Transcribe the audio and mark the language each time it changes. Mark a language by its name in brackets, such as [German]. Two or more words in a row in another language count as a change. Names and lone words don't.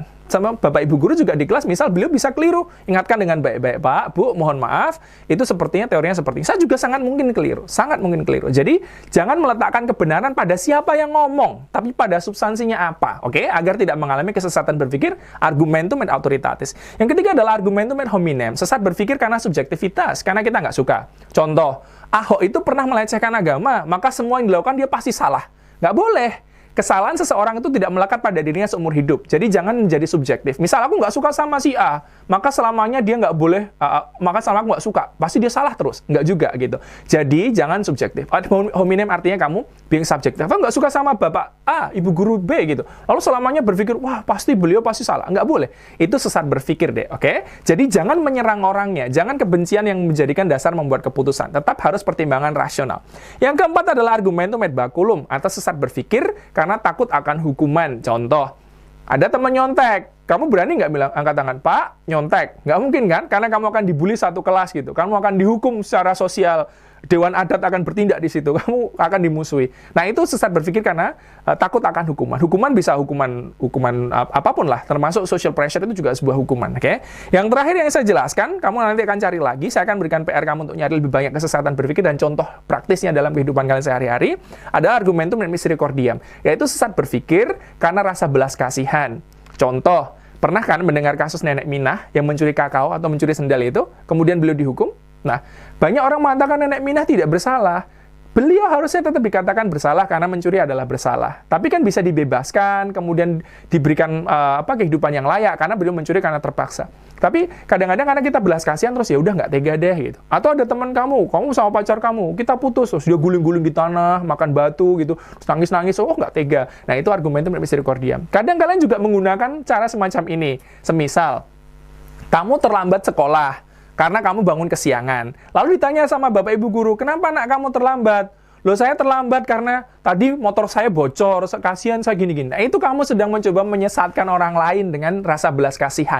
[Indonesian] Sama Bapak Ibu Guru juga di kelas, misal beliau bisa keliru. Ingatkan dengan baik-baik, Pak, Bu, mohon maaf, itu sepertinya teorinya seperti ini. Saya juga sangat mungkin keliru. Jadi, jangan meletakkan kebenaran pada siapa yang ngomong, tapi pada substansinya apa, oke? Agar tidak mengalami kesesatan berpikir, [Latin] argumentum ad autoritatis. [Indonesian] Yang ketiga adalah [Latin] argumentum ad hominem. [Indonesian] Sesat berpikir karena subjektivitas, karena kita nggak suka. Contoh, Ahok itu pernah melecehkan agama, maka semua yang dilakukan dia pasti salah. Nggak boleh. Kesalahan seseorang itu tidak melekat pada dirinya seumur hidup. Jadi jangan menjadi subjektif. Misal aku nggak suka sama si A, maka selamanya dia nggak boleh, maka selama aku nggak suka, pasti dia salah terus. Nggak juga gitu. Jadi jangan subjektif. [Latin] Ad hominem [Indonesian] artinya kamu being subjektif. Aku nggak suka sama Bapak A, Ibu Guru B gitu. Lalu selamanya berpikir, wah pasti beliau pasti salah. Nggak boleh. Itu sesat berpikir deh, oke? Jadi jangan menyerang orangnya. Jangan kebencian yang menjadikan dasar membuat keputusan. Tetap harus pertimbangan rasional. Yang keempat adalah [Latin] argumentum ad baculum, [Indonesian] atau sesat berpikir karena takut akan hukuman. Contoh, ada teman nyontek. Kamu berani nggak bilang, angkat tangan, Pak, nyontek? Nggak mungkin kan? Karena kamu akan dibully satu kelas gitu. Kamu akan dihukum secara sosial. Dewan adat akan bertindak di situ. Kamu akan dimusuhi. Nah, itu sesat berpikir karena takut akan hukuman. Hukuman bisa hukuman apapun lah. Termasuk [English] social pressure [Indonesian] itu juga sebuah hukuman. Oke? Yang terakhir yang saya jelaskan, kamu nanti akan cari lagi. Saya akan berikan PR kamu untuk nyari lebih banyak kesesatan berpikir dan contoh praktisnya dalam kehidupan kalian sehari-hari. Ada [Latin] argumentum ad misericordiam, [Indonesian] yaitu sesat berpikir karena rasa belas kasihan. Contoh, pernah kan mendengar kasus nenek Minah yang mencuri kakao atau mencuri sendal itu, kemudian beliau dihukum? Nah, banyak orang mengatakan nenek Minah tidak bersalah. Beliau harusnya tetap dikatakan bersalah karena mencuri adalah bersalah. Tapi kan bisa dibebaskan, kemudian diberikan kehidupan yang layak karena beliau mencuri karena terpaksa. Tapi kadang-kadang karena kita belas kasihan terus ya udah nggak tega deh gitu. Atau ada teman kamu sama pacar kamu, kita putus, terus dia guling-guling di tanah, makan batu gitu, terus nangis-nangis, oh nggak tega. Nah, itu [Latin] argumentum ad misericordiam. [Indonesian] Kadang kalian juga menggunakan cara semacam ini. Semisal, kamu terlambat sekolah karena kamu bangun kesiangan. Lalu ditanya sama Bapak Ibu Guru, kenapa anak kamu terlambat? Loh, saya terlambat karena tadi motor saya bocor, kasihan saya gini-gini. Nah, itu kamu sedang mencoba menyesatkan orang lain dengan rasa belas kasihan.